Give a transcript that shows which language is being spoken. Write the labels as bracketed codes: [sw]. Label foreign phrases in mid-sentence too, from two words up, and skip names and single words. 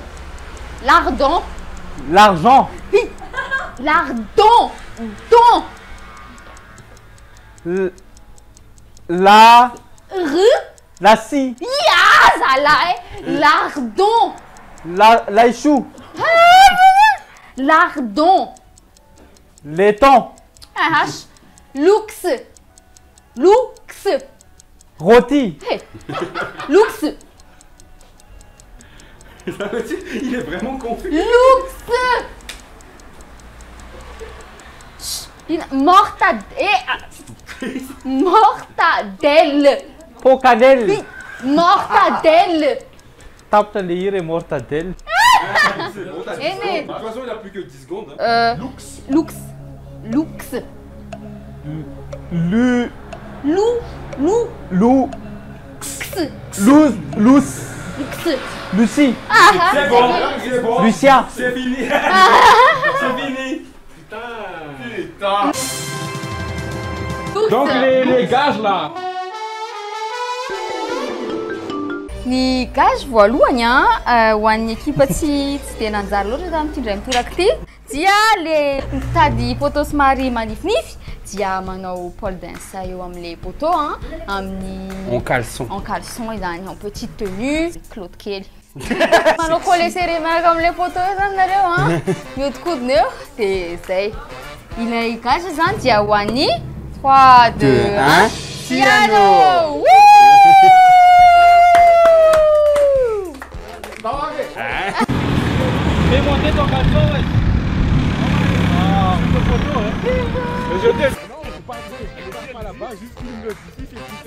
[fr] Lardon. L'argent. Lardon. Don. La. La scie. Ah, ça là, lardon. La chou. Lardon. Laiton. H. Lux. Lux. Rôti. Hey. Lux. Il est vraiment confus. Lux. Mortadelle. Pocadelle. Mortadelle. Tape de lire et mortadelle. C'est bon, t'as 10 Eh, mais- secondes. De toute façon, il a plus que 10 secondes. Hein. Lux. Lux. Lux. Lu. Lou. Lou. Lou. X. Luz. Luz. Lux. Lucie. C'est bon, c'est bon. Lucia. C'est fini. C'est fini. Putain. Donc les gages là. [mg] Ny gage voalohany ho an'ny ekipa tsy dia nanjary loatra tamin'ity ndray mitoraka ity dia le mitady poto somary manifinify dia manao [en] pole dance [mg] eo amin'le poto amin'ny [fr] En caleçon. en caleçon [mg] izany [fr] en petite tenue [mg] clotte kely manao [fr] collé serré [mg] miaraka amin'le poto eo zany nareo mihodinkodina eo dia zay ilay gage zany dia ho an'ny 3 2 1 piano. [fr] Fais monter ton caleçon, ouais. Ah, une photo, hein. Je t'ai. Non, faut pas jouer. On pas là-bas, juste une le d'ici, c'est super.